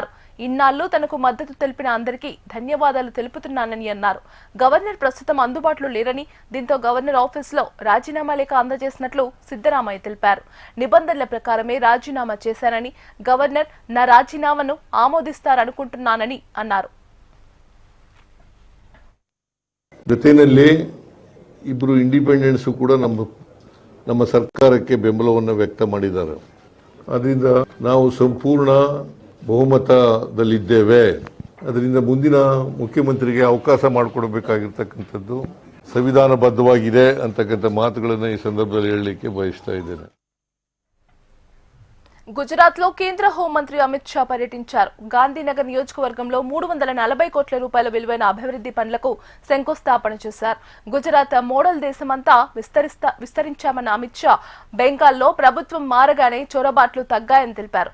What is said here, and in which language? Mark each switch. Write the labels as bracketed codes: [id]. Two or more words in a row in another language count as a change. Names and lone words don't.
[te] ఇన్నాళ్లు తనకు మద్దతు తెలిపిన అందరికీ ధన్యవాదాలు తెలుపుతున్నానని అన్నారు. గవర్నర్ ప్రస్తుతం అందుబాటులో లేరని, దీంతో గవర్నర్ ఆఫీసులో రాజీనామా లేఖ అందజేసినట్లు సిద్దరామయ్య తెలిపారు. నిబంధనల ప్రకారమే రాజీనామా చేశానని, గవర్నర్ నా రాజీనామాను ఆమోదిస్తారనుకుంటున్నానని అన్నారు. [kn] ಜೊತೆಯಲ್ಲಿ ಇಬ್ಬರು ಇಂಡಿಪೆಂಡೆನ್ಸ್ ಕೂಡ ನಮ್ಮ ಸರ್ಕಾರಕ್ಕೆ ಬೆಂಬಲವನ್ನು ವ್ಯಕ್ತ ಮಾಡಿದ್ದಾರೆ. ಅದರಿಂದ ನಾವು ಸಂಪೂರ್ಣ ಬಹುಮತದಲ್ಲಿದ್ದೇವೆ. ಅದರಿಂದ ಮುಂದಿನ ಮುಖ್ಯಮಂತ್ರಿಗೆ ಅವಕಾಶ ಮಾಡಿಕೊಡಬೇಕಾಗಿರ್ತಕ್ಕಂಥದ್ದು ಸಂವಿಧಾನಬದ್ಧವಾಗಿದೆ ಅಂತಕ್ಕಂಥ ಮಾತುಗಳನ್ನು ಈ ಸಂದರ್ಭದಲ್ಲಿ ಹೇಳಲಿಕ್ಕೆ ಬಯಸ್ತಾ ಇದ್ದೇನೆ. [te] గుజరాత్ లో కేంద్ర హోంమంత్రి అమిత్ షా పర్యటించారు. గాంధీనగర్ నియోజకవర్గంలో 340 కోట్ల రూపాయల విలువైన అభివృద్ధి పనులకు శంకుస్థాపన చేశారు. గుజరాత్ మోడల్ దేశమంతా విస్తరించామన్న అమిత్ షా బెంగాల్లో ప్రభుత్వం మారగానే చొరబాట్లు తగ్గాయని తెలిపారు.